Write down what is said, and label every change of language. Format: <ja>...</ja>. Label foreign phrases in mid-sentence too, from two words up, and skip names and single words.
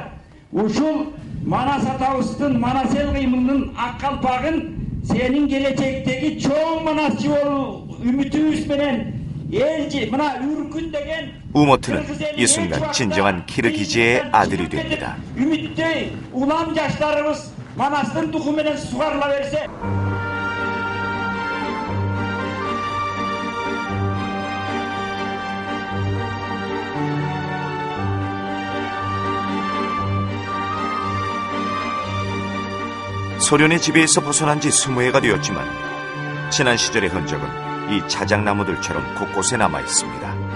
<ky>Ушул Манас атабыздын Манас эл кыймынын ак калпагын сенин келечектеги чоң манасчы болуу үмүтүбүз менен элчи мына үркүн деген</ky> <ko>우모트는 이 순간 진정한 키르기즈의 아들이 됩니다.</ko> <ky>үмүттөй улам жаштарыбыз Манастын туху менен сугарыла берсе.</ky> <ko>소련의 지배에서 벗어난 지 20해가 되었지만 지난 시절의 흔적은 이 자작나무들처럼 곳곳에 남아 있습니다.</ko>